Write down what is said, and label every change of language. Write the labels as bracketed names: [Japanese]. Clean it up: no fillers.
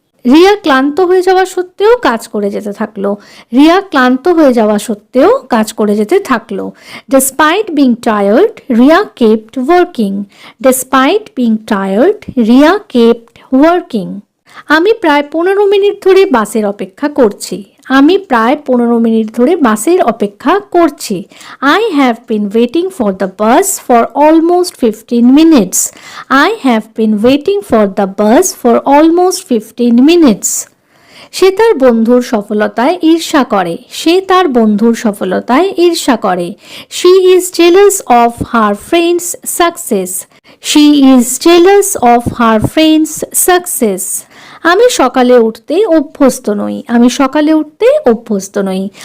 [Bangla] রিয়া ক্লান্ত হয়ে যাওয়া সত্ত্বেও কাজ করে যেতে থাকলো, রিয়া ক্লান্ত হয়ে যাওয়া সত্ত্বেও কাজ করে যেতে থাকলো। [English] Despite being tired Riya kept working, despite being tired Riya kept working. [Bangla] আমি প্রায় 15 মিনিট ধরে বাসের অপেক্ষা করছি, আমি প্রায় 15 মিনিট ধরে বাসের অপেক্ষা করছি। [English] I have been waiting for the bus for almost 15 minutes. I have been waiting for the bus for almost 15 minutes. [Bangla] সে তার বন্ধুর সফলতায় ঈর্ষা করে, সে তার বন্ধুর সফলতায় ঈর্ষা করে। [English] She is jealous of her friend's success, she is jealous of her friend's success. [Bangla] আমি সকালে উঠতে অভ্যস্ত নই, আমি সকালে উঠতে অভ্যস্ত নই।